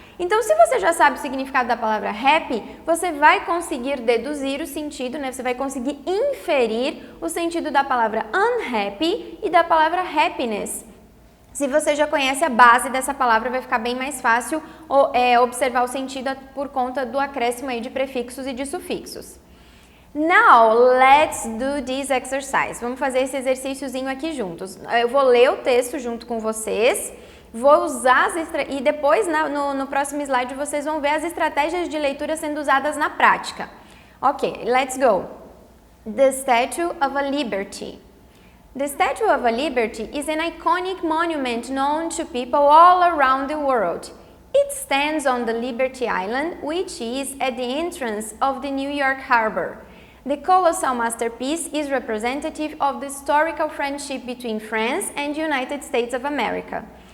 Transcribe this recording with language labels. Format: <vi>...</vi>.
<pt>Então, se você já sabe o significado da palavra happy, você vai conseguir deduzir o sentido, né, você vai conseguir inferir o sentido da palavra unhappy e da palavra happiness. Se você já conhece a base dessa palavra, vai ficar bem mais fácil observar o sentido por conta do acréscimo aí de prefixos e de sufixos.</pt> <en>Now, let's do this exercise.</en> <pt>Vamos fazer esse exercíciozinho aqui juntos. Eu vou ler o texto junto com vocês, vou usar e depois no próximo slide vocês vão ver as estratégias de leitura sendo usadas na prática.</pt> <en>Ok, let's go. The Statue of a Liberty. The Statue of a Liberty is an iconic monument known to people all around the world. It stands on the Liberty Island, which is at the entrance of the New York Harbor. The colossal masterpiece is representative of the historical friendship between France and the United States of America.</en>